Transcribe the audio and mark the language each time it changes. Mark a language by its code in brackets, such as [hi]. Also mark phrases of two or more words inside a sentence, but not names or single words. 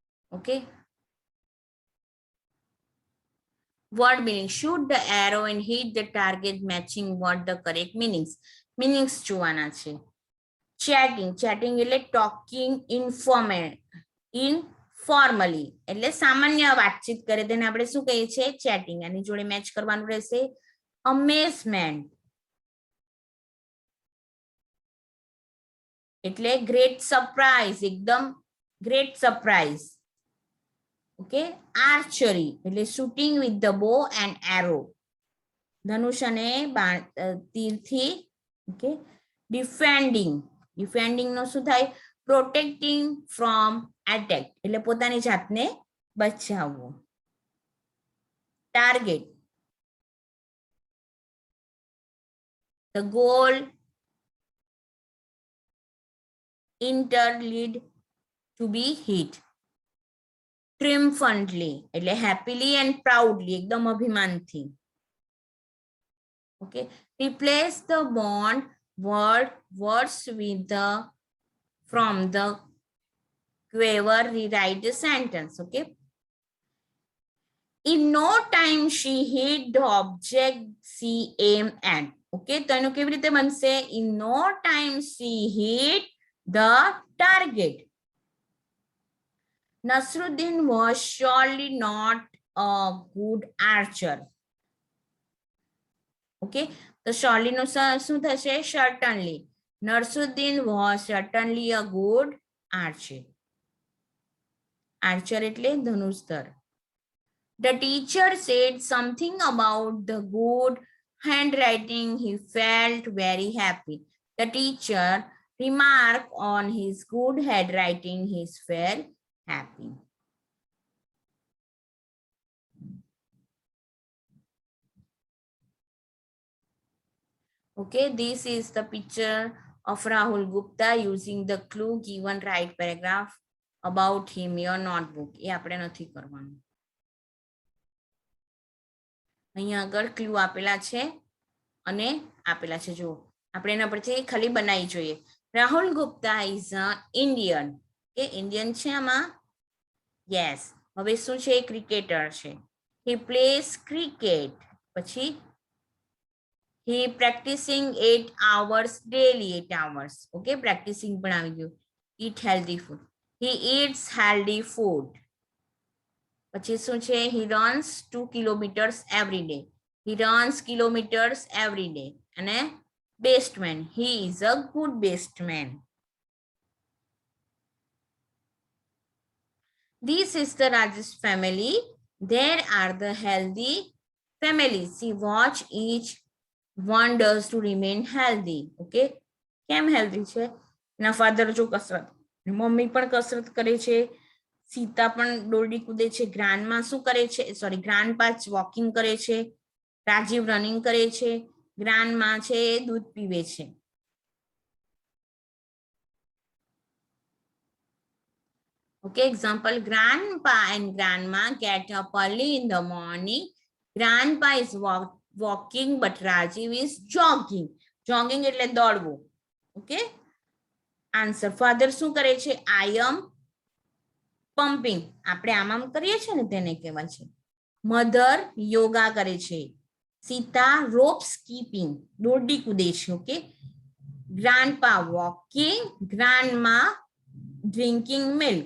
[en] Okay. Word meaning. Shoot the arrow and hit the target matching what the correct meanings. [gu] Meanings જોવાના છે. [en] Chatting. Chatting એટલે talking informally. [gu] એટલે સામાન્ય વાતચીત કરે તેને આપણે શું કહીએ છીએ? Chatting. આની જોડે મેચ કરવાનું રહેશે amazement. [en] એટલે great surprise. એકદમ great surprise. Okay. Archery એટલે shooting with the bow and arrow. [gu] ધનુષ અને તીરથી. Okay. Defending નો શું થાય? [en] Protecting from attack [gu] એટલે પોતાની જાતને બચાવવું. [en] Target, the goal, interlead, to be hit. Triumphantly એટલે happily and proudly [gu] એકદમ અભિમાનથી. [en] Okay. Replace the bond words with the from the quiver. Rewrite the sentence. Okay. In no time she hit the object she aimed at. [gu] Okay. તો એનું કેવી રીતે બનશે? [en] In no time she hit the target. Nasruddin was surely not a good archer. [gu] Okay. તો surely નો શું થશે? [en] Certainly. Nasruddin was certainly a good archer. [gu] Archer એટલે ધનુષધર. [en] The teacher said something about the good handwriting. He felt very happy. The teacher remarked on his good handwriting. He felt happy. Okay, this is the picture of Rahul Gupta using the clue given. Write paragraph about him. Your notebook. [gu] એ આપણે નથી કરવાનું. અહીંયા આગળ ક્લુ આપેલા છે અને આપેલા છે. જો આપણે એના પરથી ખાલી બનાવી જોઈએ. રાહુલ ગુપ્તા [en] is a Indian. [gu] કે ઇન્ડિયન છે આમાં? યસ. હવે શું છે? ક્રિકેટર છે. [en] he plays cricket. પછી he practicing 8 hours daily. 8 hours. Okay, practicing [gu] પણ આવી ગયું. [en] Eat healthy food. He eats healthy food. [gu] પછી શું છે? [en] he runs 2 kilometers every day. He runs kilometers every day. અને best man. He is a good best man. This is the Rajesh family. There are the healthy families. See, watch each one does to remain healthy. [gu] Okay. કેમ healthy છે? એના father જો કસરત, મમ્મી પણ કસરત કરે છે, સીતા પણ દોરડી કૂદે છે, ગ્રાન્ડમાં શું કરે છે? સોરી, [en] grandpa walking [gu] કરે છે, રાજીવ રનિંગ કરે છે, ગ્રાન્ડમા છે દૂધ પીવે છે. [en] Okay, example, grandpa and grandma get up early in the morning. Grandpa is walking but Rajiv is jogging. [gu] Jogging એટલે દોડવું. [en] Okay. Answer. [gu] Father શું કરે છે? [en] I am pumping. [gu] આપણે આમ કરીએ છીએ ને તેને કહેવાય છે. Mother યોગા કરે છે. [en] સીતા rope skipping. [gu] દોરડી કૂદે છે. [en] Okay. Grandpa walking. Grandma drinking milk.